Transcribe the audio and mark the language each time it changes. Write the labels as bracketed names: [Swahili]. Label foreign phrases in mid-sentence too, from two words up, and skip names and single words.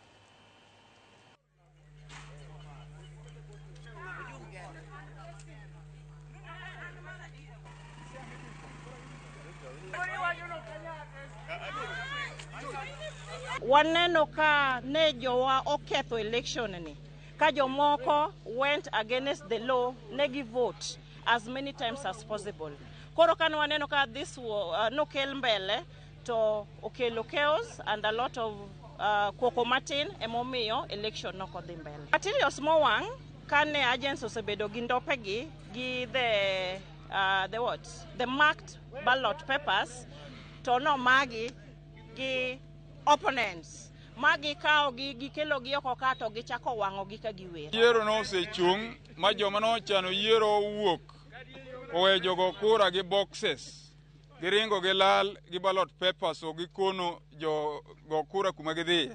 [Luo (Kenya and Tanzania)] Waneno ka ne jowa oketho election ni ka jomoko [English] went against the law [Luo (Kenya and Tanzania)] ne gi [English] vote as many times as possible. [Luo (Kenya and Tanzania)] Koro kan waneno ka this nokel mbele to okelo [English] chaos and a lot of [Luo (Kenya and Tanzania)] koko matin emomiyo election no kodhi mbele. Materials mowang' kane agents osebedo gi ndopegi gi [English] the marked ballot papers [Luo (Kenya and Tanzania)] to no magi gi opponents magi kao gi kelo gi oko ka to gichako wang'o gi ka giwer. Yiero no osechung' ma joma no chano yiero wuok owe jogo kura gi boxes giringo gi lal gi [English] ballot papers [Luo (Kenya and Tanzania)] o gi kono jogo kura kuma gidhiye.